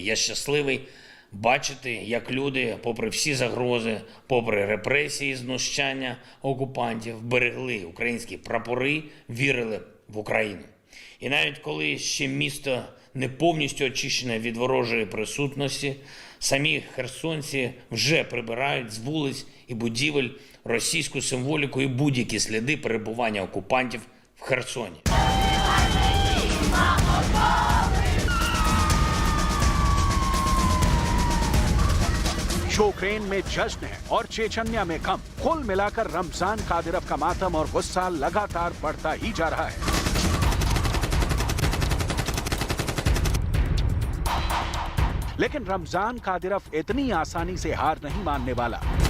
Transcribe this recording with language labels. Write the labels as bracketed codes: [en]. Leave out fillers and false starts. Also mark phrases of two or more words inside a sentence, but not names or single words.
[uk] Я щасливий бачити, як люди, попри всі загрози, попри репресії, знущання окупантів, берегли українські прапори, вірили в Україну. І навіть коли ще місто не повністю очищене від ворожої присутності, самі херсонці вже прибирають з вулиць і будівель російську символіку і будь-які сліди перебування окупантів в Херсоні. [hi] यूक्रेन में जश्न है और चेचन्या में गम। कुल मिलाकर रमजान कादिरव का मातम और गुस्सा लगातार बढ़ता ही जा रहा है। लेकिन रमजान कादिरव इतनी आसानी से हार नहीं मानने वाला।